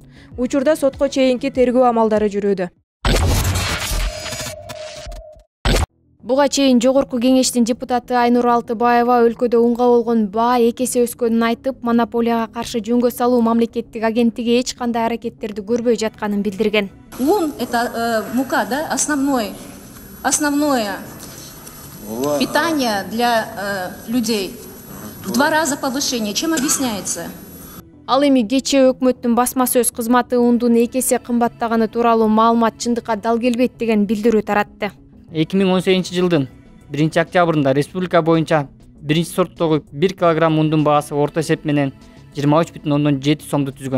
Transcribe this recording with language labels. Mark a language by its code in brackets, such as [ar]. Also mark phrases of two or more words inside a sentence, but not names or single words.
[ky] Учурда сотко чейинки тергөө амалдары жүрүүдө. Буга чейин Жогорку Кеңештин депутаты Айнур Алтыбаева өлкөдө унга болгон баа 2 эсе өскөнүн айтып, монополияга каршы жөнгө салуу мамлекеттик агенттиги эч кандай аракеттерди көрбөй жатканын билдирген. [ru] Лун это мука, да, основное питание для людей. В 2 раза повышение. Чем объясняется? [ky] Ал эми кечээ өкмөттүн басма сөз кызматы ундун 2 эсе кымбаттаганы тууралуу маалымат чындыкка дал келбейт деген билдирүү таратты. 2018 жылдын 1 октябрында республика боюнча 1 сорттогу 1 килограмм ундун баасы орто эсеп менен 23,7 сомду түзгөн.